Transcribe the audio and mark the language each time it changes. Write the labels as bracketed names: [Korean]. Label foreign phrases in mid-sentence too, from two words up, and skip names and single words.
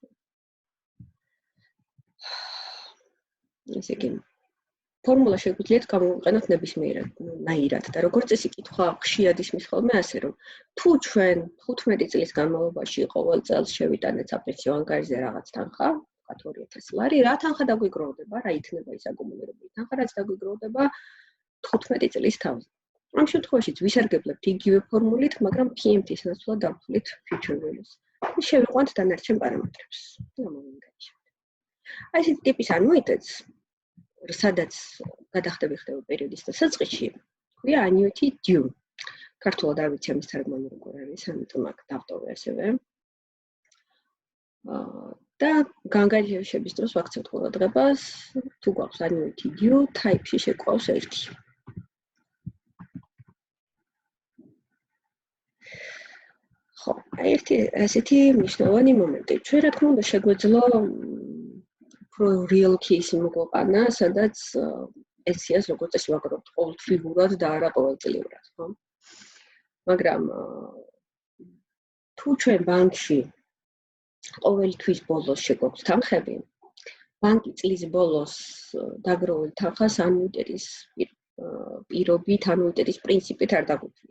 [Georgian] ესე იგი, ფორმულა შეგვიძლიათ გამოვიყენოთ ნებისმიერად და როგორც წესი კითხვა ხშირად ისმის ხოლმე ასე, რომ თუ ჩვენ 15 წლის განმავლობაში ყოველ წელს შევიტანეთ საპენსიო ანგარიშზე რაღაც თანხა, ვთქვათ 2000 ლარი, რა თანხა დაგვიგროვდება, რა იქნება ის აკუმულირებული თანხა, რაც დაგვიგროვდება 15 წლის თავზე. ამ შემთხვევაშიც ვისარგებლებთ იგივე ფორმულით, მაგრამ PMT-ს ნაცვლად დავთვლით [English] future values. [Georgian] შევიყვანთ დანარჩენ პარამეტრებს. აი ესეთი ტიპის ანუიტეტს, სადაც გადახდები ხდება პერიოდის დასაწყისში, ქვია [English] annuity due. [Georgian] ქართულად არ ვიცი ამის თარგმანი როგორ არის, ამიტომ აქ დავტოვე ასევე. და განგარიშების დროს ვაქცევთ ყურადღებას, თუ გვაქვს [English] annuity due, [Georgian] type-ში შეგვყავს 1. ხო, ერთი ასეთი მნიშვნელოვანი მომენტი. ჩვენ რა თქმა უნდა შეგვეძლო უფრო [English] real case [Georgian] მოგვაყანა, სადაც პენსიას როგორც წესი ვაგროვებთ ყოველთვიურად და არა ყოველწლიურად, ხო? მაგრამ თუ ჩვენ ბანკში ყოველი თვის ბოლოს შეგვაქვს თანხები, ბანკი წლის ბოლოს დაგროვილ თანხას ანუიტეტის პირობით, ანუიტეტის პრინციპით არ დაგვითვის.